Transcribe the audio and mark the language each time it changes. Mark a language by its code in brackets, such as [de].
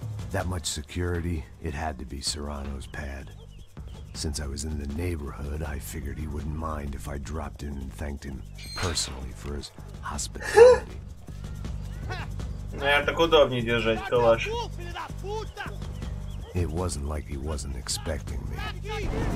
[en] That much security, it had to be Serrano's pad. Since I was in the neighborhood, I figured he wouldn't mind if I dropped in and thanked him personally for his hospitality. [ru] Так удобнее держать калаш. [en] It wasn't like he wasn't expecting me.